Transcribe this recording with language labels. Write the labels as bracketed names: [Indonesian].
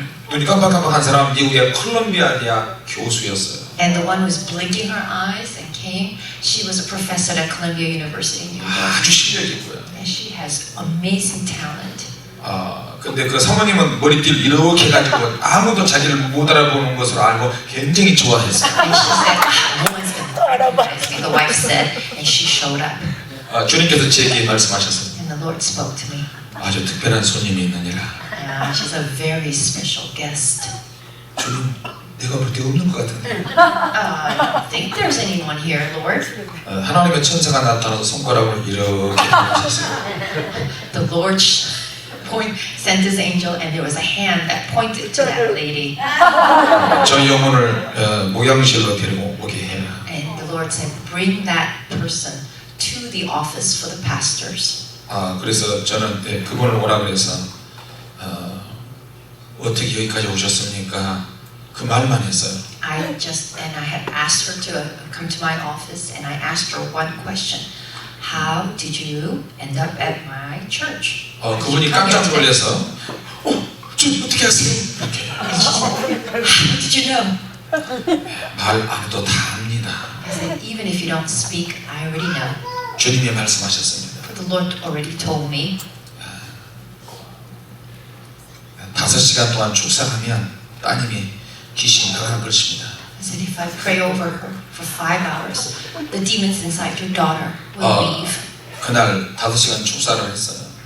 [Korean] 눈이 깜빡깜빡한 사람은 미국의 콜롬비아 대학 교수였어요. [English] And the one who's blinking her eyes and came, she was a professor at Columbia University in New York. [Korean] 아주 실력이 있고요. [English] And she has amazing talent. [Korean] 근데 그 사모님은 머리띠를 이렇게 해가지고 아무도 자기를 못 알아보는 것으로 알고 굉장히 좋아했어요. [English] And she said, no one's going to recognize me, the wife said, and she showed up. [Korean] 주님께서 제게 말씀하셨어요. [English] And the Lord spoke to me. [Korean] 아주 특별한 손님이 있느니라. [English] She's a very special guest. [Korean] 주님, 내가 볼 때 없는 것 같은데. [English] I don't think there's anyone here, Lord. [Korean] 하나님의 천사가 나타나서 손가락을 이렇게 하셨어요. [English] The Lord sent his angel, and there was a hand that pointed to that lady. [Korean] 저 영혼을 목양실로 데리고 오게 해라. [English] And the Lord said, bring that person to the office for the pastors. [Korean] 그래서 저는 그분을 오라 그래서 어떻게 여기까지 오셨습니까? 그 말만 했어요. [English] I had asked her to come to my office, and I asked her one question: How did you end up at my church? [Korean] 그분이 깜짝 놀라서, 좀 어떻게 하세요? 이렇게. [English] And she said, How did you know? [Korean] 말 안 해도 다 압니다. [English] I said, Even if you don't speak, I already know. [Korean] 주님이 말씀하셨습니다. [English] For the Lord already told me. [Korean] 5시간 동안 축사하면 따님이 귀신이 나가는 것입니다. [English] I said, if I pray over her for 5 hours. The demons inside your daughter will leave. [Korean] 그날 5시간 축사를 했어요.